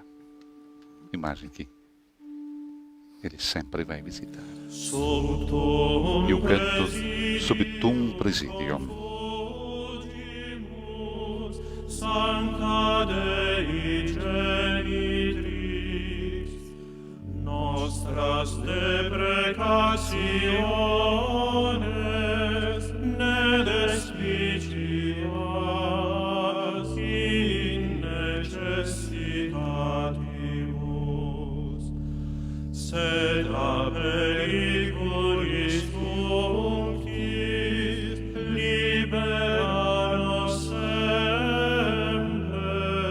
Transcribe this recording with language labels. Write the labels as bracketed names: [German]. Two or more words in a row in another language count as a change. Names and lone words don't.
[Portuguese] Imagem que ele sempre vai visitar. E o canto Sub Tuum Presidium. [Latin] Sancta Dei Genitrix, nostras deprecationes, ne despicias in necessitatibus, sed a periculis tuncis libera nos semper.